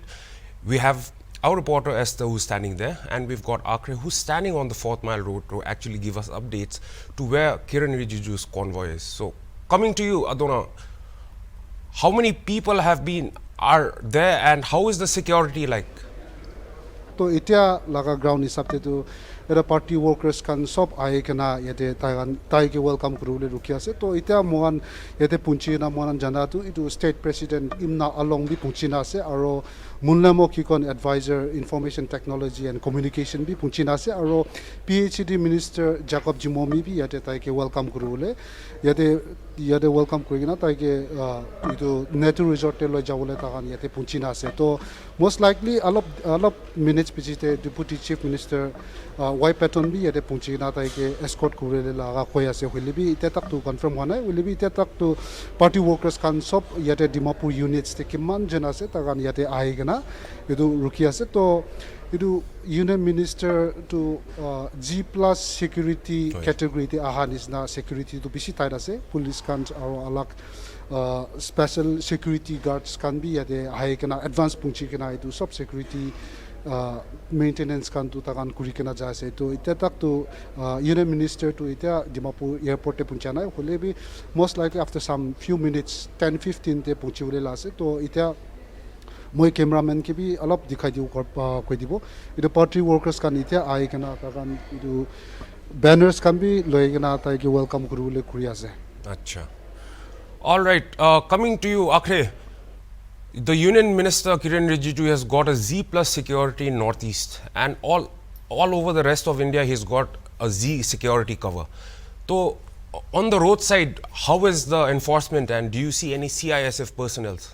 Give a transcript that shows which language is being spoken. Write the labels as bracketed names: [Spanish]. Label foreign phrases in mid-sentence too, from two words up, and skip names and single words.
[English] We have our reporter Esther who's standing there, and we've got Akre who's standing on the 4th Mile Road to actually give us updates to where Kiren Rijiju's convoy is. So coming to you, Adona, how many people are there and how is the security like? [Naga Pidgin] So itia laga ground hisab to era [English] party workers [Naga Pidgin] kan sob aaye kana yate tai ke welcome kurule ruki ase to itia mohan yate punchi na mohan jana tu itu [English] state president [Naga Pidgin] imna along bi punchi na ase aro munlamo kikon [English] advisor information technology and communication [Naga Pidgin] bi punchi na ase aro [English] PhD minister [Naga Pidgin] Jacob Jimomi bi yate tai ke welcome kurule yate welcome kurina tai ke itu Natu Resort te lo jawole takan yate punchi na ase to [English] most likely [Naga Pidgin] alop minutes pichite [English] deputy chief minister [Naga Pidgin] Wai Patton bi yate punchi na tai ke escort kurele laga khoya se huli bi ite tak to confirm hona huli bi ite tak to [English] party workers [Naga Pidgin] kan sob yate Dimapur units te kiman jana se takan yate aigena edu ruki ase to edu [English] union minister [Naga Pidgin] to [English] G+ security category [Naga Pidgin] te ahan is na security to bisi tai ase police kan aro alak [English] special security guards [Naga Pidgin] kan bi yate aigena advance punchi kana edu sub [English] security maintenance [Naga Pidgin] kan tu takan kuri kena ja ase to ite tak to [English] union minister [Naga Pidgin] to ite Dimapur airport te punchana hole bi [English] most likely after some few minutes [Naga Pidgin] 10-15 te punchi ule la ase to ite moi cameraman ke bi alop dikhai diu koi dibo itu [English] party workers [Naga Pidgin] kan ite ai kana takan itu banners kan bi loi kana tai ke welcome kurule kuri ase. Acha. [English] All right, coming to you Akre. The Union Minister Kiren Rijiju has got a Z+ security in Northeast, and all over the rest of India he's got a Z security cover. So on the roadside, how is the enforcement, and do you see any CISF personnel?